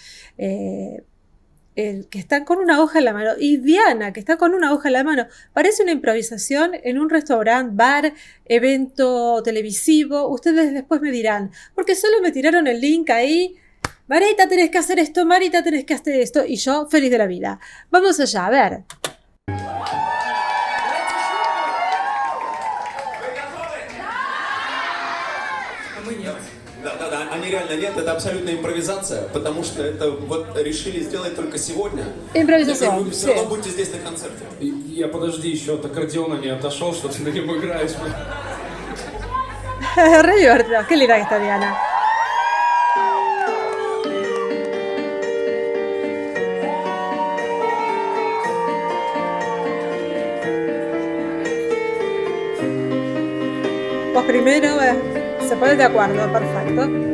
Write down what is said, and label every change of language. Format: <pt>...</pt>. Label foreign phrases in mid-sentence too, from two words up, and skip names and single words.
<es>El que está con una hoja en la mano, y Diana, que está con una hoja en la mano. Parece una improvisación en un restaurante, bar, evento televisivo. Ustedes después me dirán, porque solo me tiraron el link ahí. Marita, tenés que hacer esto, Marita, tenés que hacer esto. Y yo, feliz de la vida. Vamos allá, a ver.</es> <ru>Да, они реально нет, это абсолютная импровизация, потому что это вот решили сделать только сегодня. Импровизация. Вы все равно будете здесь на концерте. Я подожди, еще от аккордеона не отошел, что ты на нем играешь.</ru> <es>Re divertido, qué linda que está Diana. Vos primero, se ponen de acuerdo, perfecto.</es>